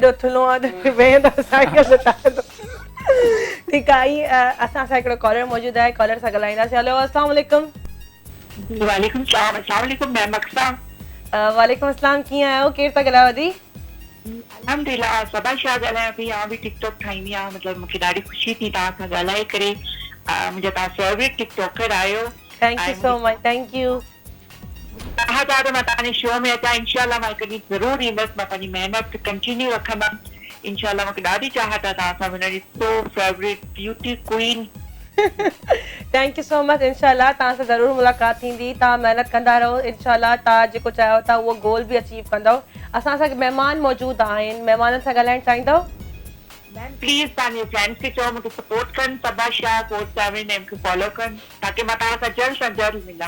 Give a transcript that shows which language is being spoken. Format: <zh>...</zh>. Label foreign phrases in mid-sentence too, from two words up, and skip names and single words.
<sd>एॾो थुलो आहे त वेहंदो साइकिल ते ठीकु आहे असां सां हिकिड़ो कॉलर मौजूदु आहे कॉलर सां ॻाल्हाईंदासीं हेलो</sd> <ar>السلام عليكم وعليكم السلام السلام عليكم मैं मक्सा وعليكم السلام</ar> <sd>कीअं आहियो केरु था ॻाल्हायो दी अल्हम्दुलिल्लाह सबा शाह ॻाल्हायां पई आउं बि टिकटॉक ठाहींदी आहियां मतिलबु मूंखे ॾाढी ख़ुशी थी तव्हां सां ॻाल्हाए करे मुंहिंजा तव्हां</sd> <en>favorite TikToker</en> <sd>आहियो</sd> <en>thank you so much thank you</en> <sd>तव्हां चाहो त मां तव्हांजे शो में अचां इंशाल्लाह मां हिकु ॾींहुं ज़रूरु ईंदसि मां पंहिंजी महिनत कंटिन्यू रखंदमि इंशाल्लाह मूंखे ॾाढी चाहत आहे तव्हां सां मुंहिंजी</sd> <en>so favorite beauty queen thank you so much</en> <sd>इंशाल्लाह तव्हां सां ज़रूरु मुलाक़ात थींदी तव्हां महिनत कंदा रहो इंशाल्लाह तव्हां जेको चाहियो था उहो गोल बि अचीव कंदव असां सां महिमान मौजूदु आहिनि महिमाननि सां ॻाल्हाइणु चाहींदव प्लीज तव्हांजे फ्रेंड्स खे चओ मूंखे सपोर्ट कनि सबा शाह 47 ऐं मूंखे फॉलो कनि ताकी मां तव्हां सां जल्द सां जल्द मिलां</sd>